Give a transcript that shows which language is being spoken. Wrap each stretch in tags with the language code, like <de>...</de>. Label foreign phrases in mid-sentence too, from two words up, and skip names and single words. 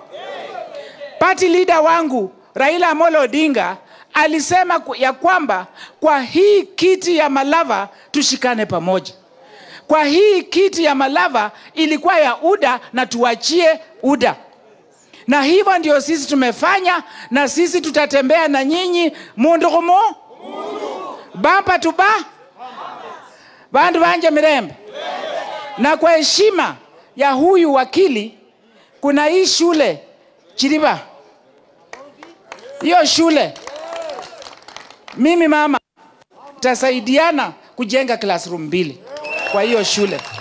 <en>Party leader</en> <sw>wangu Raila Amolo Odinga alisema ya kwamba kwa hii kiti ya Malava tushikane pamoja. Kwa hii kiti ya Malava ilikuwa ya UDA na tuachie UDA. Na hivyo ndio sisi tumefanya, na sisi tutatembea na nyinyi</sw> <luy>mundu kumu. bamba tuba bandu banje Mirembe.</luy> <sw>Na kwa heshima ya huyu wakili, kuna hii shule Chiriba. Hiyo shule mimi mama tasaidiana kujenga classroom 2 kwa hiyo shule.</sw>